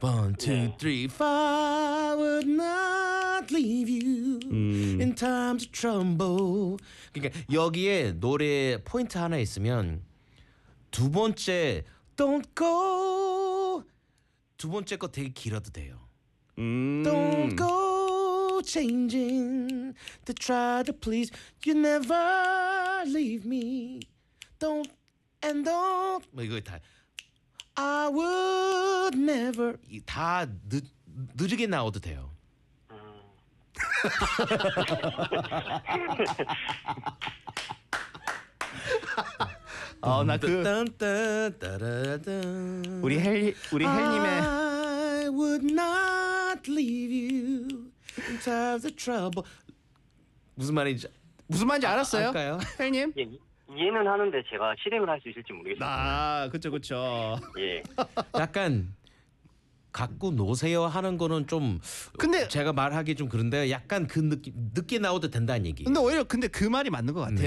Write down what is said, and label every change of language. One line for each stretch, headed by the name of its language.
English: One, two, three, four, would not leave you in times of trouble.
Korean: 그러니까 여기에 노래 포인트 하나 있으면 두 번째
English: Don't go
Korean: 두 번째 거 되게 길어도 돼요.
English: Don't go changing to try to please you never leave me Don't and don't
Korean: 뭐 이거 다
English: I would never
Korean: 다 느리게 나와도 돼요. 어, 나 그 우리 헬 우리 헬님의
English: I would not leave you in times of trouble
Korean: 무슨 말인지 알았어요? 할까요? 헬님? 이해는 하는데 제가 실행을 할 수 있을지 모르겠어요. 아, 그쵸. 예. 약간 갖고 노세요 하는 거는 좀 근데 제가 말하기 좀 그런데 약간 그 늦게 나오도 된다는 얘기. 근데 오히려 근데 그 말이 맞는 것 같아요. 네.